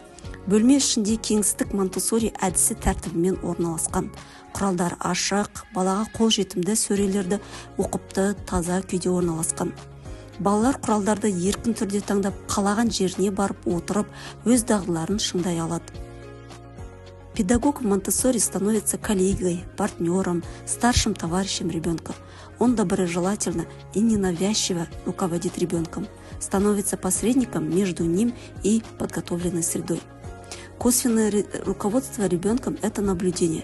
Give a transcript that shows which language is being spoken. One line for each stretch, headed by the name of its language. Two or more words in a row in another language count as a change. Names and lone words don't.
Kazakh: Бөлме ішінде кеңістік Монтессори әдісі тәртібімен орналасқан. Құралдар ашық, балаға қол жетімді сөрелерді оқыпты, таза күйде орналасқан. Балалар құралдарды еркін түрде таңдап, қалаған жеріне барып отырып, өз дағдыларын шыңдай алады.
Russian: Педагог Монтессори становится коллегой, партнером, старшим товарищем ребенка. Он доброжелательно и ненавязчиво руководит ребенком, становится посредником между ним и подготовленной средой. Косвенное руководство ребенком – это наблюдение.